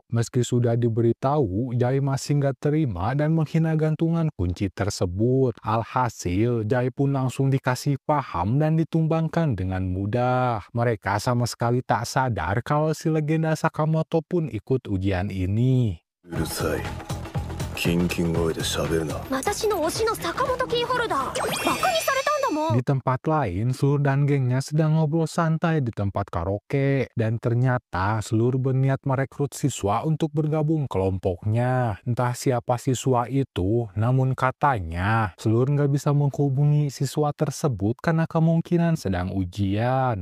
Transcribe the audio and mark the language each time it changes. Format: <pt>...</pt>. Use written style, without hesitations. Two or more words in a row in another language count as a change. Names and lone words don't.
<id>Meski sudah diberitahu, Jai masih nggak terima dan menghina gantungan kunci tersebut. Alhasil, Jai pun langsung dikasih paham dan ditumbangkan dengan mudah. Mereka sama sekali tak sadar kalau si legenda Sakamoto pun ikut ujian ini.</id> <ja>うるさい。キンキン声で喋るな。私の推しの坂本キーホルダーバカにされたんだもん。</ja> <id>Di tempat lain, Slur dan gengnya sedang ngobrol santai di tempat karaoke. Dan ternyata Slur berniat merekrut siswa untuk bergabung kelompoknya. Entah siapa siswa itu, namun katanya Slur nggak bisa menghubungi siswa tersebut karena kemungkinan sedang ujian.</id>